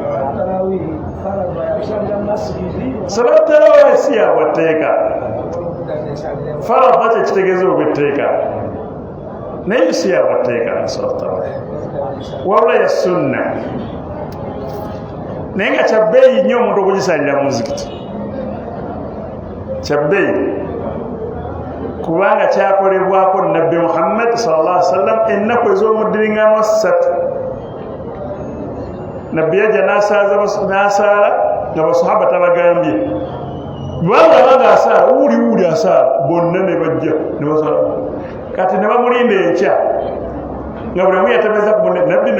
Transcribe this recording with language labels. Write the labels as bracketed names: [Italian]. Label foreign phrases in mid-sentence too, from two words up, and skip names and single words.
[Arabic] صلاة التراويح [Ganda] si ya bwatteeka faradha kyekitegeeza obwetteeka naye si ya bwatteeka [Arabic] صلاة التراويح [Ganda] wabula ya sunna naye nga kyabbeeyi nnyo omuntu okugisalira mu muzikiti kyabbeeyi kubanga kyakolebwako nabbi Muhammad [Arabic] صلى الله عليه وسلم [Ganda] ennaku ez'omuddiringano 3 nabbi yajja n'asaala nga basahaba tabagambye kubanga abanga asaala wuuli asaala bonna ne bajja ne basala kati ne bamulinda enkya nga buli omu yatemeza ku munne nabbi no